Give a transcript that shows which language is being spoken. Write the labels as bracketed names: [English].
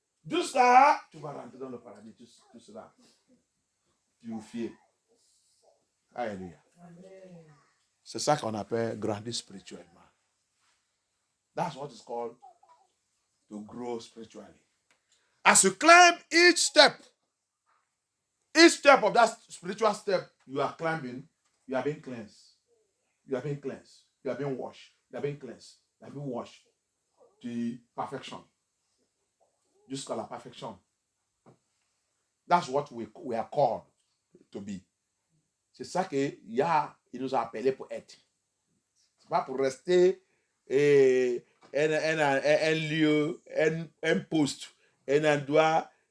[French] Jusqu'à tu vas rentrer dans le paradis, tu seras purifié. Alléluia. C'est ça qu'on appelle grandir spirituellement. [English] That's what is called to grow spiritually. As you climb each step of that spiritual step you are climbing, you are being cleansed. You are being cleansed. You are being washed. You are being cleansed. You are being washed to perfection. [French] Jusqu'à la perfection. [English] That's what we are called to be. [French] C'est ça qu'il nous a appelés pour être. C'est pas pour rester un lieu, un poste, un endroit.